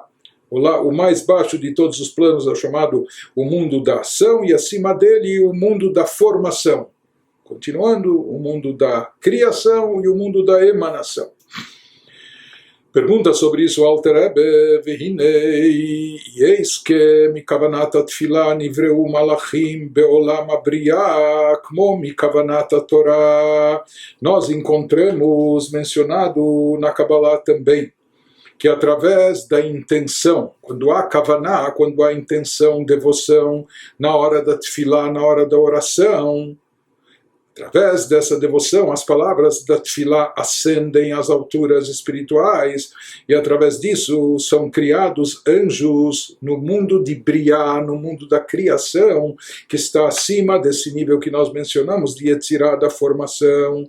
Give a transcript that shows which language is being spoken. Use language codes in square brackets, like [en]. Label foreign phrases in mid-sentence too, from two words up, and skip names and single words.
[pt] O mais baixo de todos os planos é chamado o mundo da ação, e acima dele o mundo da formação. Continuando, o mundo da criação e o mundo da emanação. Pergunta sobre isso o [he] Alter Rebbe: Vehinei, [pt] eis que [he] מכוונת התפילה נבראו מלאכים בעולם הבריאה, como מכוונת תורה. [pt] Nós encontramos mencionado na Kabbalah também que através da intenção, quando há kavaná, quando há intenção, devoção, na hora da tefilá, na hora da oração, através dessa devoção, as palavras da tefilá ascendem às alturas espirituais, e através disso são criados anjos no mundo de Briá, no mundo da criação, que está acima desse nível que nós mencionamos, de Yetzirah, da formação.